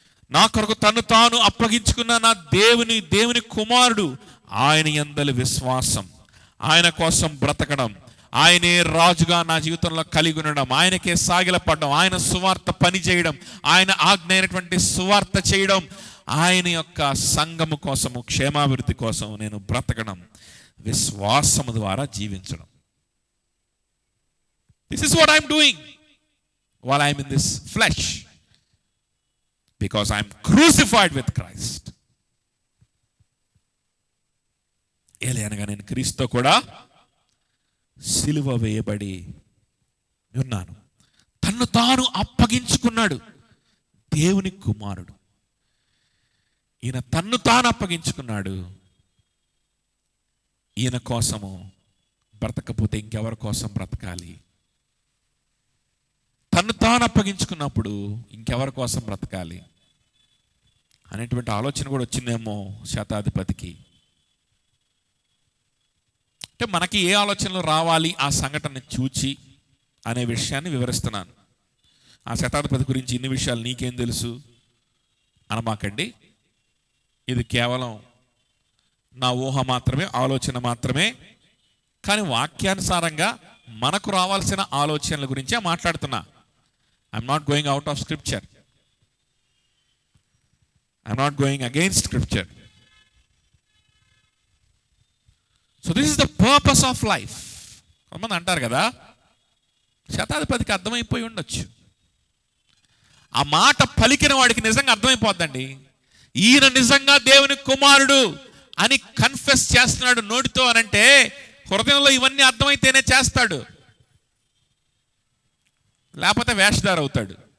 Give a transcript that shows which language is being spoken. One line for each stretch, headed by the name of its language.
Telugu: నా కొరకు తను తాను అప్పగించుకున్న నా దేవుని కుమారుడు, ఆయన యందలి విశ్వాసం, ఆయన కోసం బ్రతకడం, ఆయనే రాజుగా నా జీవితంలో కలిగి ఉండడం, ఆయనకే సాగిలపడడం, ఆయన సువార్త పని చేయడం, ఆయన ఆజ్ఞ అయినటువంటి సువార్త చేయడం, ఆయన యొక్క సంఘము కోసము, క్షేమాభివృద్ధి కోసం నేను బ్రతకడం, విశ్వాసము ద్వారా జీవించడం.
English: This is what I'm doing while I'm in this flesh, because I'm crucified with Christ.
Telugu: ఏలయనగా నేను క్రీస్తుతో కూడా సిలువ వేయబడి ఉన్నాను. తన్ను తాను అప్పగించుకున్నాడు దేవుని కుమారుడు. ఈయన తన్ను తాను అప్పగించుకున్నాడు. ఈయన కోసము బ్రతకపోతే ఇంకెవరి కోసం బ్రతకాలి? తన్ను తాను అప్పగించుకున్నప్పుడు ఇంకెవరి కోసం బ్రతకాలి అనేటువంటి ఆలోచన కూడా వచ్చిందేమో శతాధిపతికి. అంటే మనకి ఏ ఆలోచనలు రావాలి ఆ సంఘటన చూచి అనే విషయాన్ని వివరిస్తున్నాను. ఆ శతాధిపతి గురించి ఇన్ని విషయాలు నీకేం తెలుసు అనమాకండి. ఇది కేవలం నా ఊహ మాత్రమే, ఆలోచన మాత్రమే. కానీ వాక్యానుసారంగా మనకు రావాల్సిన ఆలోచనల గురించే మాట్లాడుతున్నా.
English: I'm not going out of scripture. I'm not going against scripture. So this is the purpose of life.
Telugu: కొంతమంది అంటారు కదా, శతాధిపతికి అర్థమైపోయి ఉండొచ్చు. ఆ మాట పలికిన వాడికి నిజంగా అర్థమైపోద్దండి. ఈయన నిజంగా దేవుని కుమారుడు అని కన్ఫెస్ చేస్తున్నాడు నోటితో అనంటే, హృదయంలో ఇవన్నీ అర్థమైతేనే చేస్తాడు, లేకపోతే వేషధారి అవుతాడు.